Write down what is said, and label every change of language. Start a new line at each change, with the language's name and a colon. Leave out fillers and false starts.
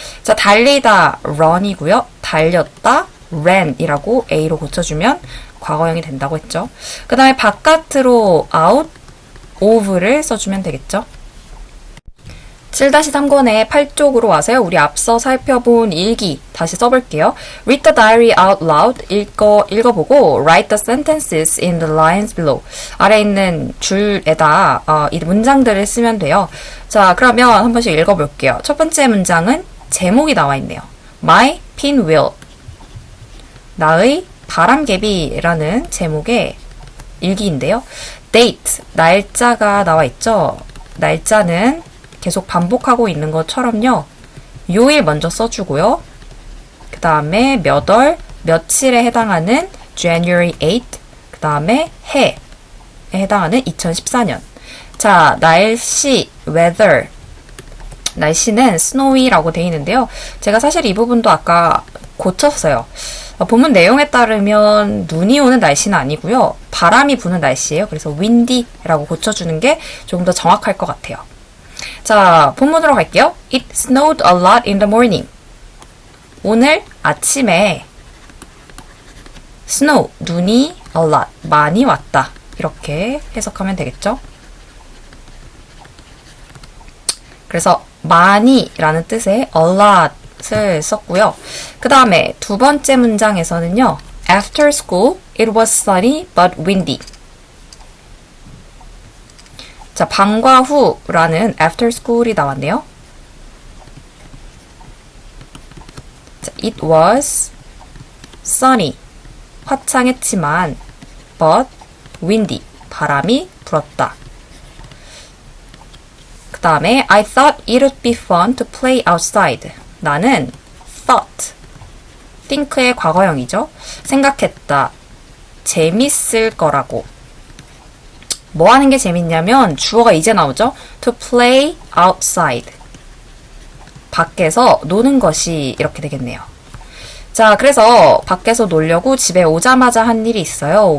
Korean: 자, 달리다 run이고요. 달렸다 ran이라고 A로 고쳐주면 과거형이 된다고 했죠. 그 다음에 바깥으로 out of를 써주면 되겠죠. 7-3권의 8쪽으로 와서요. 우리 앞서 살펴본 일기 다시 써볼게요.
English: Read the diary out loud. 읽어보고 Write the sentences in the lines below.
Korean: 아래 있는 줄에다 이 문장들을 쓰면 돼요. 자, 그러면 한 번씩 읽어볼게요. 첫 번째 문장은 제목이 나와 있네요.
English: My pinwheel.
Korean: 나의 바람개비라는 제목의 일기인데요. Date, 날짜가 나와 있죠. 날짜는 계속 반복하고 있는 것처럼요. 요일 먼저 써주고요. 그 다음에 몇 월, 며칠에 해당하는
English: January 8,
Korean: 그 다음에 해에 해당하는 2014년. 자, 날씨, weather. 날씨는 snowy라고 되어 있는데요. 제가 사실 이 부분도 아까 고쳤어요. 본문 내용에 따르면 눈이 오는 날씨는 아니고요. 바람이 부는 날씨예요. 그래서 windy라고 고쳐주는 게 조금 더 정확할 것 같아요. 자, 본문으로 갈게요.
English: It snowed a lot in the morning.
Korean: 오늘 아침에 snow, 눈이
English: a lot,
Korean: 많이 왔다. 이렇게 해석하면 되겠죠? 그래서 많이라는 뜻의 a lot을 썼고요. 그 다음에 두 번째 문장에서는요.
English: After school, it was sunny but windy.
Korean: 자, 방과 후라는
English: after school
Korean: 이 나왔네요.
English: 자, it was sunny.
Korean: 화창했지만
English: but windy.
Korean: 바람이 불었다. 그 다음에
English: I thought it would be fun to play outside.
Korean: 나는 thought. think의 과거형이죠. 생각했다. 재밌을 거라고. 뭐 하는 게 재밌냐면 주어가 이제 나오죠.
English: To play outside.
Korean: 밖에서 노는 것이 이렇게 되겠네요. 자, 그래서 밖에서 놀려고 집에 오자마자 한 일이 있어요.